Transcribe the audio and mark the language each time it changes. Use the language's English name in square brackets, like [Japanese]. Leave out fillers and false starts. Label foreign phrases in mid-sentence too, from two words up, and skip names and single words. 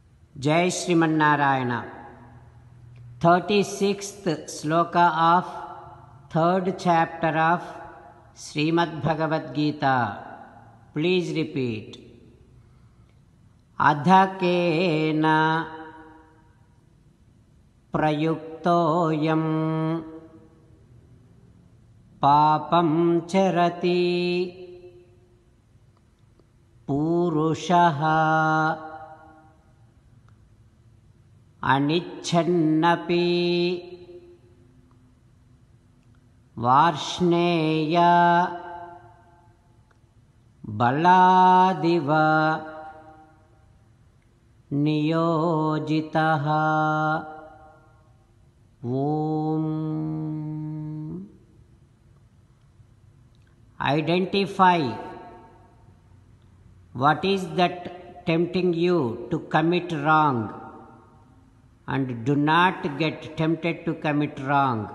[Sanskrit] जय श्रीमन्नारायण. [English] 36th sloka of 3rd chapter of Srimad Bhagavad Gita. Please repeat. [Sanskrit] अथ केन प्रयुक्तोऽयं पापं चरति पूरुषः అనిచ్ఛన్నపి వార్ష్ణేయ బలాదివ నియోజితః. ఓం. [English] Identify what is that tempting you to commit wrong, and do not get tempted to commit wrong.